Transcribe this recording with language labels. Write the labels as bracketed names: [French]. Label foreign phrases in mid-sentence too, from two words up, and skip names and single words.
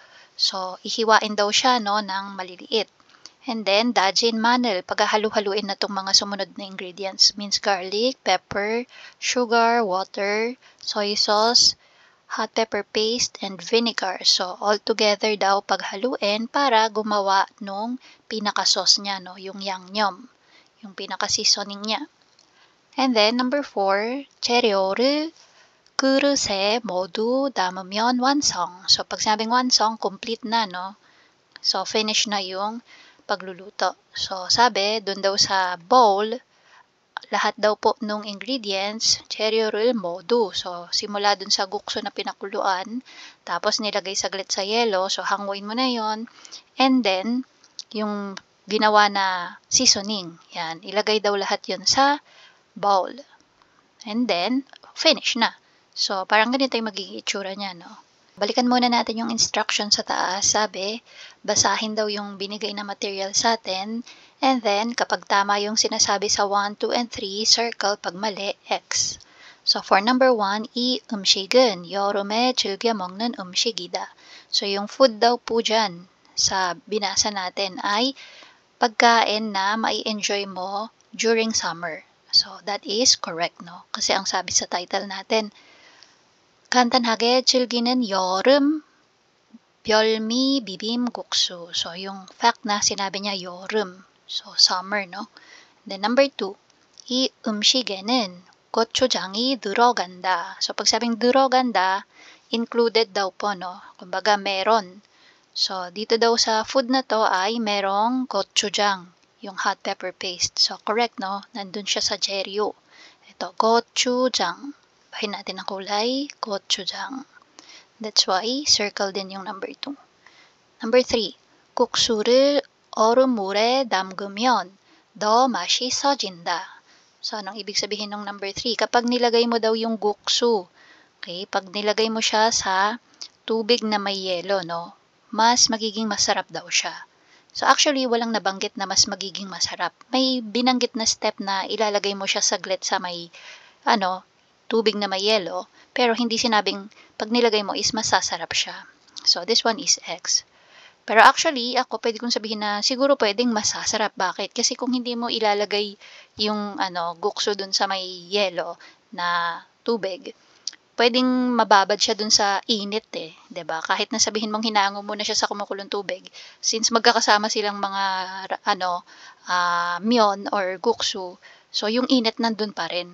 [Filipino] So, ihiwain daw siya, no, ng maliliit. [English] And then, [Filipino] dajin ma늘, paghahalu-haluin na itong mga sumunod na ingredients. [English] Minced garlic, pepper, sugar, water, soy sauce, hot pepper paste, and vinegar. [Filipino] So, [English] all together [Filipino] daw paghaluin para gumawa nung pinaka-sauce niya, no, yung yangnyeom, yung pinaka-seasoning niya. [English] And then, number 4, [Korean] 재료를 그릇에 모두 담으면 완성. [Filipino] So, pag sabing 완성, complete na, no? So, finish na yung pagluluto. So, sabi, dun daw sa bowl, lahat daw po nung ingredients, [Korean] 재료를 모두. [Filipino] So, simula dun sa gukso na pinakuluan, tapos nilagay saglit sa yelo, so hanguin mo na yon. [English] And then, [Filipino] yung ginawa na seasoning, yan, ilagay daw lahat yon sa bowl. [English] And then, [Filipino] finish na. So, parang ganito yung magiging itsura niya, no? Balikan muna natin yung instruction sa taas. Sabi, basahin daw yung binigay na material sa atin. [English] And then, [Filipino] kapag tama yung sinasabi sa 1, 2, and 3, circle. Pag mali, [English] X. So, for number 1, [Korean] 이 음식은 여름에 즐겨 먹는 음식이다. [Filipino] So, yung food daw po dyan sa binasa natin ay pagkain na mai-enjoy mo [English] during summer. So, that is correct, no? [Filipino] Kasi ang sabi sa title natin, [Korean] 간단하게 즐기는 여름 별미 비빔국수. [Filipino] So, yung fact na sinabi niya 여름. [English] So, summer, no? Then, number 2, [Korean] 이 음식에는 고추장이 들어간다. [Filipino] So, pag sabing 들어간다, included daw po, no? Kumbaga, meron. So, dito daw sa food na to ay merong gochujang, yung [English] hot pepper paste. [Filipino] So, correct, no? Nandun siya sa jeryo. Ito, gochujang. Bahin natin ang kulay, gochujang. [English] That's why, circle [Filipino] din yung [English] number 2. Number 3, [Korean] 국수를 얼음물에 담그면 더 맛있어진다. [Filipino] So, anong ibig sabihin ng number 3? Kapag nilagay mo daw yung guksu, okay, pag nilagay mo siya sa tubig na may yelo, no, mas magiging masarap daw siya. So actually, walang nabanggit na mas magiging masarap. May binanggit na step na ilalagay mo siya saglit sa may tubig na may yelo, pero hindi sinabing pag nilagay mo is masasarap siya. [English] So this one is X. [Filipino] Pero actually, ako pwede kong sabihin na siguro pwedeng masasarap. Bakit? Kasi kung hindi mo ilalagay yung gukso dun sa may yelo na tubig, pwedeng mababad siya dun sa init eh, 'di ba? Kahit na sabihin mong hinaango mo na siya sa kumukulong tubig, since magkakasama silang mga myon or guksu, so yung init nandun pa rin.